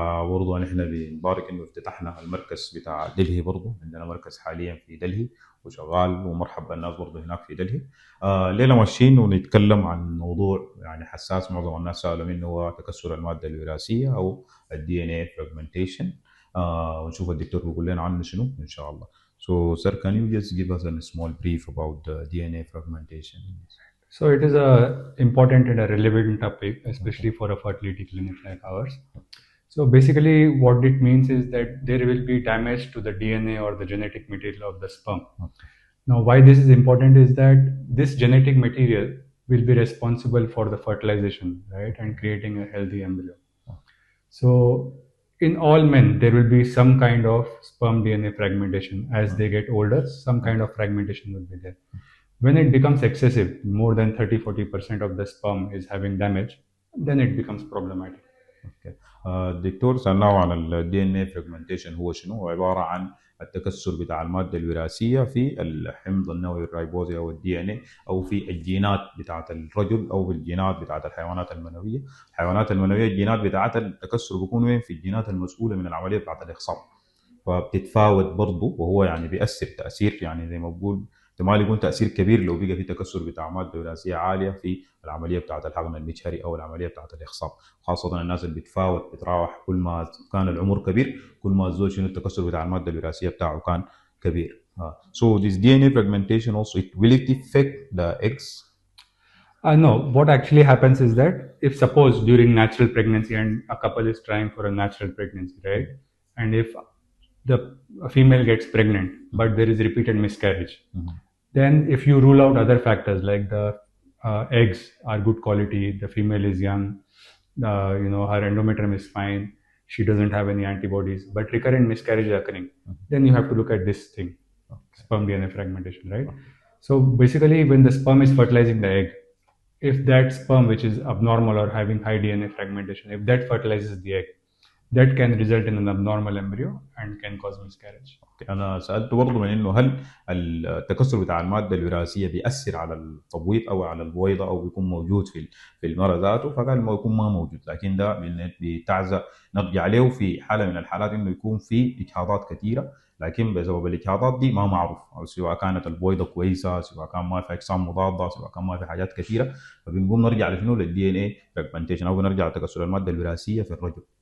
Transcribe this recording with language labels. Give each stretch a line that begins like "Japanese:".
Arabic: برضو نحن بنبارك انه افتتحنا المركز بتاع دلهي، برضو عندنا مركز حاليا في دلهي وشغال، ومرحبا الناس برضو هناك في دلهي. الليلة ماشيين ونتكلم عن موضوع يعني حساس، معظم الناس سألوا منه، هو تكسر المادة الوراثية او الدي ان اي فراجمنتيشن. ونشوف الدكتور بيقول لنا عنه شنو ان شاء الله.
English: So, sir, can you just give us a small brief about the DNA fragmentation? So it is a important and a relevant topic, especially for a fertility clinic like ours. So basically what it means is that there will be damage to the DNA or the genetic material of the sperm. Now why this is important is that this genetic material will be responsible for the fertilization, right, and creating a healthy embryo. So in all men, there will be some kind of sperm DNA fragmentation. As they get older, some kind of fragmentation will be there. When it becomes excessive, more than 30-40% of the sperm is having damage, then it becomes problematic. Okay.
Arabic: الدكتور سألناه عن الدي ان اي فراجمنتيشن هو شنو؟ هو عباره عن التكسر بتاع الماده الوراثيه في الحمض النووي الريبوزي او الدي ان اي، او في الجينات بتاعت الرجل او في الجينات بتاعت الحيوانات المنويه. الحيوانات المنويه الجينات بتاعتها التكسر بيكون وين؟ في الجينات المسؤوله من العمليه بتاعت الاخصاب، فبتتفاوت برضه، وهو يعني بيأثر تأثير يعني زي ما بقول احتمال يكون تأثير كبير لو بقى في تكسر بتاع مادة وراثية عالية في العملية بتاعة الحقن المجهري أو العملية بتاعة الإخصاب، خاصة الناس اللي بتفاوت بتراوح كل ما كان العمر كبير كل ما الزول شنو التكسر بتاع المادة الوراثية بتاعه كان كبير.
English: So this DNA fragmentation also will it affect the eggs? No, what actually happens is that if suppose during natural pregnancy and a couple is trying for a natural pregnancy, right? And if the female gets pregnant, but there is repeated miscarriage, then if you rule out other factors like the eggs are good quality, the female is young, her endometrium is fine, she doesn't have any antibodies, but recurrent miscarriage is occurring, then you have to look at this thing, sperm DNA fragmentation, right? So basically when the sperm is fertilizing the egg, if that sperm which is abnormal or having high DNA fragmentation, if that fertilizes the egg, that can result in an abnormal embryo and can cause miscarriage.
Arabic: أنا سألت برضه من إنه هل التكسر بتاع المادة الوراثية بيأثر على التبويض أو على البويضة أو بيكون موجود في المرأة ذاته، فقال ما يكون ما موجود، لكن ده بتعزى نرجع له في حالة من الحالات إنه يكون في إجهاضات كثيرة، لكن بسبب الإجهاضات دي ما معروف، أو سواء كانت البويضة كويسة، سواء كان ما في أجسام مضادة، سواء كان ما في حاجات كثيرة، فبنقوم نرجع لشنو؟ للدي ان اي فراجمنتيشن، أو بنرجع لتكسر المادة الوراثية في الرجل.